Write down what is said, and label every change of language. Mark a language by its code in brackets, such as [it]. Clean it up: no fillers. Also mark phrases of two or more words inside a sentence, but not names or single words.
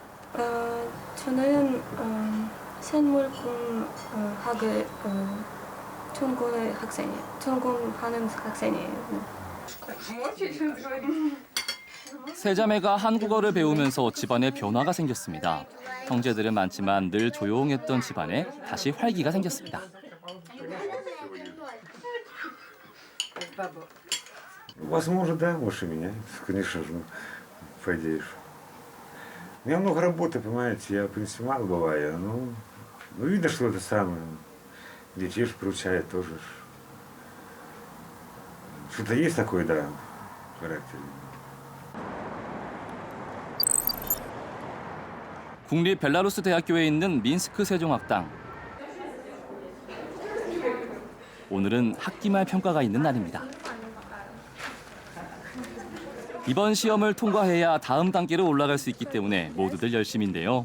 [ko] 저는 생물공학을 전공하는 학생이에요. 세 자매가 한국어를 배우면서 집안에 변화가 생겼습니다. 형제들은 많지만 늘 조용했던 집안에 다시 활기가 생겼습니다. [ru] Возможно, да, может и меняется, конечно же, по идее. У меня много работы, понимаете, я, в принципе, мало бываю, но видно, что это самое, детей же приучает тоже. Что-то есть такое, да, в характере. [ko] 국립 벨라루스 대학교에 있는 민스크 세종학당. 오늘은 학기말 평가가 있는 날입니다. 이번 시험을 통과해야 다음 단계로 올라갈 수 있기 때문에 모두들 열심인데요.